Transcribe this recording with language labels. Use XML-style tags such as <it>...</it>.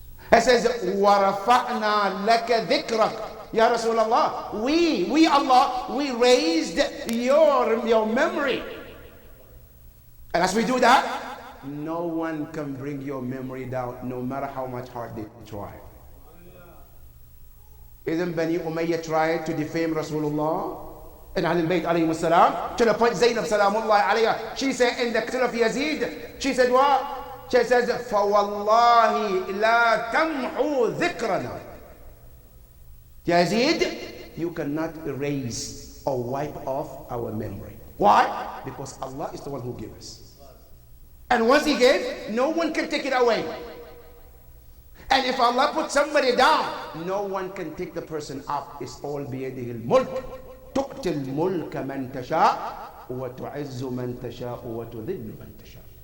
<ar>He says, وَرَفَعْنَا لَكَ ذِكْرَكَ.</ar> <en>Ya Rasulullah, we Allah, we raised your memory. And as we do that, no one can bring your memory down, no matter how much hard they try. Isn't Bani Umayyah tried to defame Rasulullah? in Ahlul Bayt alayhi salam, to the point Zainab salamullahi alayha, she said in the qatl of Yazid, she said what?</en> <ar>She says, فَوَاللَّهِ لَا تَمْحُوا ذِكْرَنَا.</ar> <en>Yazid, you cannot erase or wipe off our memory. Why? Because Allah is the one who gives us. And once He gave, no one can take it away. And if Allah puts somebody down, no one can take the person up. It's all</en> <ar>بيده الملك. تؤتي الملك من تشاء وتعز من تشاء وتذل من تشاء.</ar>